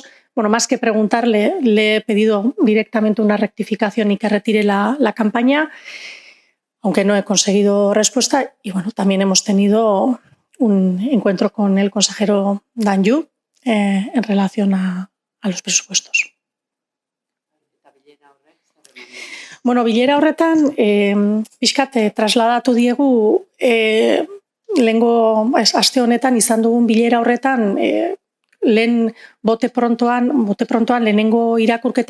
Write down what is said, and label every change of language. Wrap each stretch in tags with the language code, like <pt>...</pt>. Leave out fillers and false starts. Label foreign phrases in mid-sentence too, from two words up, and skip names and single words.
<es>Más que preguntarle, le he pedido directamente una rectificación y que retire la campaña, aunque no he conseguido respuesta. Y también hemos tenido un encuentro con el consejero Danyu en relación a los presupuestos.</es> <eu>Bilera horretan, pixkat trasladatu diegu, lehengo aste honetan izan dugun bilera horretan, lehen bote prontoan lehenengo irakurketa</eu>